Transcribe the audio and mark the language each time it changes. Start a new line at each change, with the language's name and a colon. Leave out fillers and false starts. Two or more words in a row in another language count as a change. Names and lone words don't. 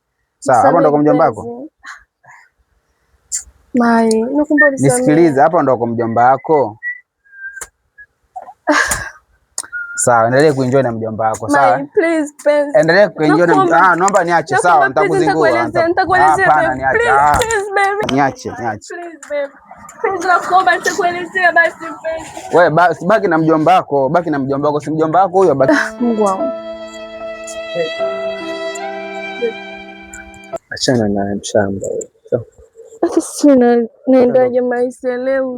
Swahili: Sawa, hapo ndo kwa mjomba wako. Mai, nakuomba nisamehe. Nisikilize, hapo ndo kwa mjomba wako. Sawa, endelee kuenjoy na mjomba wako, sawa?
English: Mai, please, please.
Swahili: Endelee kuenjoy na naomba niache, sawa? Nitakuzingua.
English: Nitakuelezea baby. Please baby.
Swahili: Niache.
English: Please baby.
Swahili: Please nakuomba nitakuelezea basi mpenzi. Wewe baki na mjomba wako, si mjomba wako huyo baki. Mungu wangu. Achana na mshamba. Sina naendaje maisha leo?